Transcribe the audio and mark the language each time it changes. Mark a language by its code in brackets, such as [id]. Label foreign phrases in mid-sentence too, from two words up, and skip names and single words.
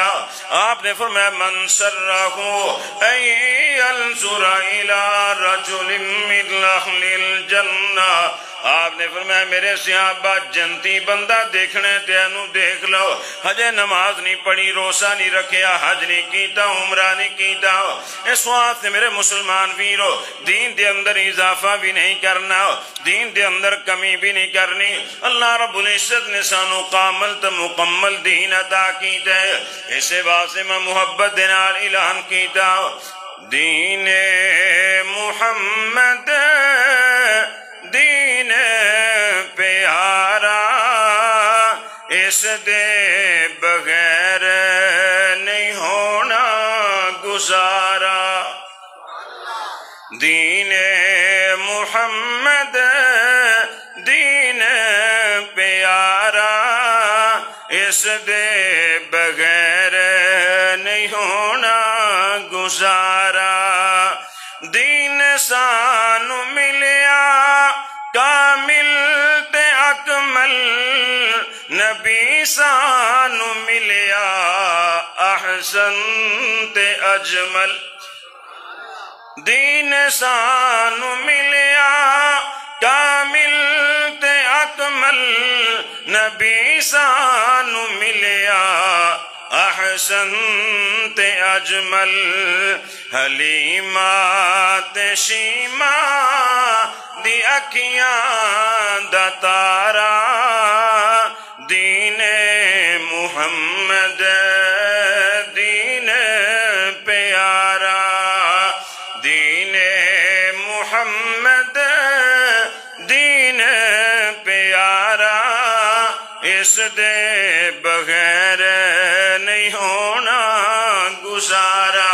[pa] آپ نے فرمایا [ar] من سرہ ان ينظر الى رجل من اہل الجنہ، [pa] آپ نے فرمایا میرے صحابہ جنتی بندہ دیکھنے تے انو دیکھ لو، ہجے نماز نہیں پڑھی، روزہ نہیں رکھیا، حج نہیں کیتا، عمرہ نہیں کیتا، اس واسطے میرے مسلمان ویرو دین دے اندر اضافہ بھی نہیں کرنا، دین دے اندر کمی بھی نہیں کرنی۔ اللہ رب العزت نے سانو کامل تے مکمل دین عطا کیتا ہے، اسے واسطے میں محبت دے نال اعلان کیتا دین محمد دین پیارا، اس دے بغیر نہیں ہونا گزارا، دین محمد دین پیارا، اس دے بغیر نہیں ہونا گزارا، دین سانو ملیا کامل تے اکمل، نبی سانو ملیا احسن تے اجمل، دین سانو ملیا کامل تے اکمل، نبی سانو ملیا احسن تے اجمل، حلیمہ تے شیمہ دی اکھیاں دا تارا، دین محمد دین پیارا، دین محمد دین پیارا، اس دے بغیر نہیں ہونا گزارا۔